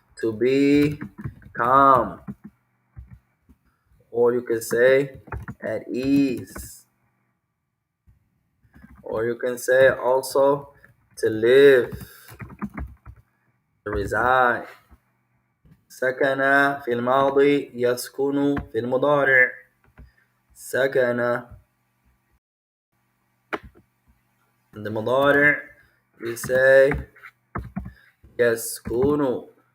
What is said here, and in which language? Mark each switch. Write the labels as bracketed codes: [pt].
[en] To be calm. Or you can say at ease. Or you can say also to live, to reside. [ar] سكن في الماضي, يسكن في المضارع. سكن. [en] In the مضارع, we say يسكن.